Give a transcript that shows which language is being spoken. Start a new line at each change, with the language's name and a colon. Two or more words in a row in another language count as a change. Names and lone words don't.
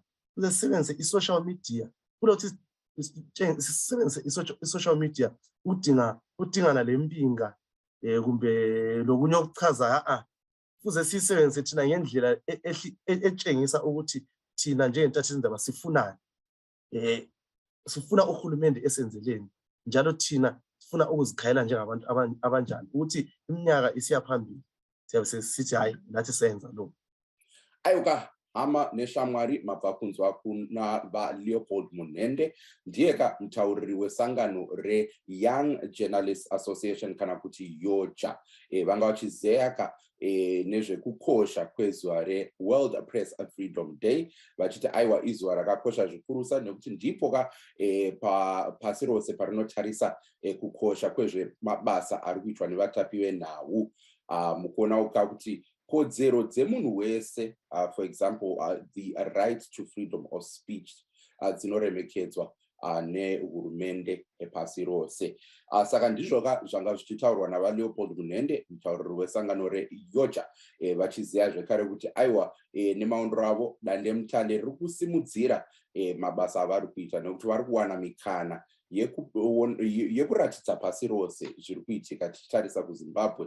North Ndebele: Kuze sisebenzise i-
English: social media,
North Ndebele: kulokuthi sisebenzise i-
English: social media
North Ndebele: udingana lempinga kumbe lokunye okuchaza kuze sisebenzise thina ngendlela etshengisa ukuthi thina njengentathe indaba sifunani. Sifuna uhulumende esenzeleni njalo thina sifuna ukuzikhayela njengabantu abanjani ukuthi iminyaka isiya phambili siyabe sesithi hayi nathi senza lo.
Shona: Ayuka hama neshamwari mabvakunzi wakuna ba Leopold Munende ndiye mtauriri wesangano re Young Journalists Association kana kuti yoja vanga vachizeya nezvekukosha kwezuva reWorld Press Freedom Day vachiti aiwa izuva rakakosha zvikurusa nekuti ndipo pasi rose parinotarisa kukosha kwezvemabasa ari kuitwa nevatapi venhau mukuona kuti kodzero dzemunhu wese,
English: for example the right to freedom of speech
Shona: dzinoremekedzwa nehurumende pasi rose. Saka ndizvo zvanga zvichitaurwa navaLeopold Munende, mutauriri wesangano reyoja, vachiziva zvekare kuti aiwa nemaondero avo dandemutande riri kusimudzira mabasa avari kuita nekuti vari kuwana mikana yekuratidza pasi rose zviri kuitika tichitarisa kuzimbabwe.